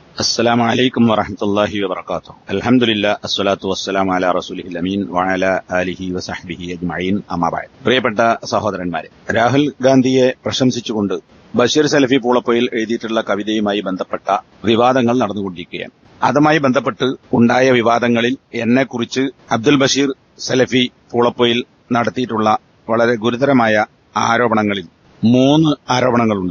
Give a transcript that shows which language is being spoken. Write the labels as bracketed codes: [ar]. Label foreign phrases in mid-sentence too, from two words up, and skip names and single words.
[ar] السلام عليكم ورحمة الله وبركاته. الحمد لله الصلاة والسلام على رسوله الأمين وعلى آله وصحبه أجمعين أما بعد. [ml] പ്രിയപ്പെട്ട സഹോദരന്മാരെ, രാഹുൽ ഗാന്ധിയെ പ്രശംസിച്ചുകൊണ്ട് ബഷീർ സലഫി പൂളപ്പൊയിൽ എഴുതിയിട്ടുള്ള കവിതയുമായി ബന്ധപ്പെട്ട വിവാദങ്ങൾ നടന്നുകൊണ്ടിരിക്കുകയാണ്. അതുമായി ബന്ധപ്പെട്ട് ഉണ്ടായ വിവാദങ്ങളിൽ എന്നെക്കുറിച്ച് അബ്ദുൽ ബഷീർ സലഫി പൂളപ്പൊയിൽ നടത്തിയിട്ടുള്ള വളരെ ഗുരുതരമായ ആരോപണങ്ങളിൽ 3 ആരോപണങ്ങളുണ്ട്.